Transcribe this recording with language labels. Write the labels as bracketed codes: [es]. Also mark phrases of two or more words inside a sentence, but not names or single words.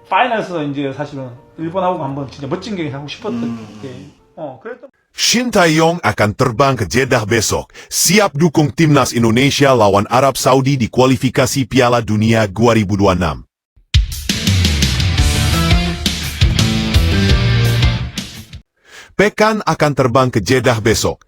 [ko] 파이널에서 이제 사실은 일본하고 한번 진짜 멋진 경기 하고 싶었던 게, 그랬던. [id] Shin Tae-yong akan terbang ke Jeddah besok, siap dukung timnas Indonesia lawan Arab Saudi di kualifikasi Piala Dunia 2026. Pekan akan terbang ke Jeddah besok.